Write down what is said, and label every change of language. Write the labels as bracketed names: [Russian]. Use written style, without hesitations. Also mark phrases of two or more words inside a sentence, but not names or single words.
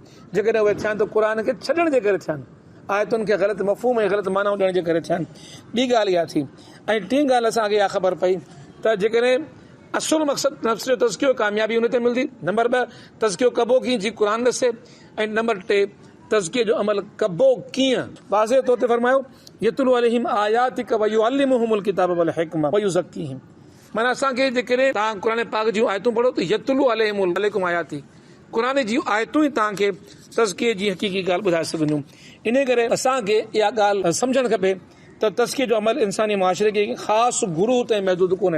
[Sindhi] जेकॾहिं उहे थिया आहिनि त क़ुर खे छॾण जे करे थिया आहिनि, आयतुनि खे ग़लति मफ़हूम ऐं ग़लति मानाऊं ॾियण जे करे थिया आहिनि। ॿी ॻाल्हि इहा थी। ऐं टीं ॻाल्हि असांखे इहा ख़बर पई त जेकॾहिं असुल मक़सदु नफ़्स जो तज़कियो, कामयाबी उन ते मिलंदी। नंबर 2, तज़कियो कबो कीअं, जी क़ुर ॾसे। ऐं नंबर 3, तज़किये जो अमल कबो कीअं। वाज़े तौर ते फरमायो, [Arabic] يتلو عليهم آياتك ويعلمهم الكتاب والحكمة ويزكيهم. [Sindhi] माना असांखे जेकॾहिं तव्हां क़ुर पाक जूं आयतूं पढ़ो त [Arabic] يتلو عليكم آياتي, [Sindhi] क़ुर जी आयतूं ई तव्हांखे तज़किये जी हक़ीक़ी ॻाल्हि ॿुधाए सघंदियूं। इन करे असांखे इहा ॻाल्हि सम्झणु खपे त तज़किये जो अमल इंसानी मुआशिरे खे ख़ासि गुरू ताईं महदूद कोन्हे।